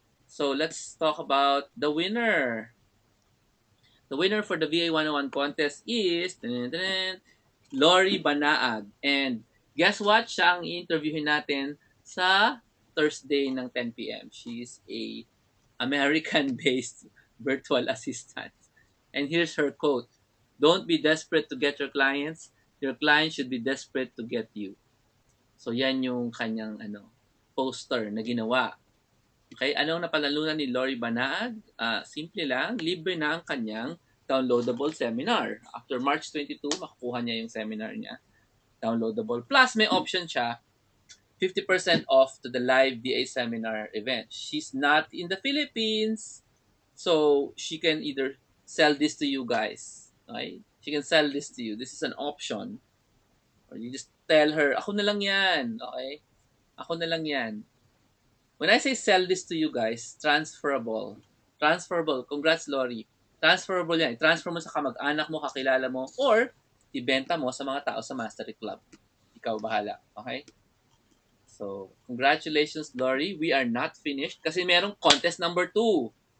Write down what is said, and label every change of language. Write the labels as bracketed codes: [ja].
[en] So, let's talk about the winner. The winner for the VA 101 contest is Lori Banaag. And guess what? [tl] Siya ang i-interviewin natin sa Thursday ng 10 p.m. [en] She's a American-based virtual assistant. And here's her quote. Don't be desperate to get your clients. Your clients should be desperate to get you. [tl] So, yan yung kanyang poster na ginawa. Okay, anong napanalunan ni Lori Banaag? Simple lang, libre na ang kanyang downloadable seminar. After March 22, makukuha niya yung seminar niya. Downloadable. [en] Plus, [tl] may option siya, [en] 50% off to the live VA seminar event. She's not in the Philippines, so she can either sell this to you guys. Okay? She can sell this to you. This is an option. Or you just tell her, [tl] ako na lang yan. [en] Okay? Ako na lang yan. When I say sell this to you guys, transferable. Transferable. Congrats, Lori. [tl] Transferable yan. I-transfer mo sa kamag-anak mo, kakilala mo, or ibenta mo sa mga tao sa Mastery Club. Ikaw bahala. Okay? So, congratulations, Lori. [en] We are not finished [tl] kasi merong [en] contest number 2.